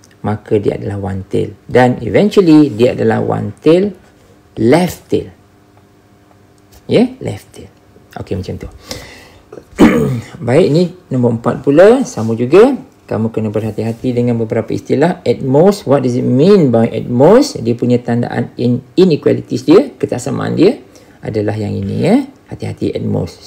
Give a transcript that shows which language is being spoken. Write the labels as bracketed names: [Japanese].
[Malay] Maka dia adalah one tail. Dan eventually, dia adalah one tail left tail. Left tail. Okey, macam tu. Baik, ini nombor 4 pula. Sama juga. Kamu kena berhati-hati dengan beberapa istilah. [English] At most, what does it mean by at most? [Malay] Dia punya tandaan inequalities dia, ketaksamaan dia adalah yang ini Hati-hati at most.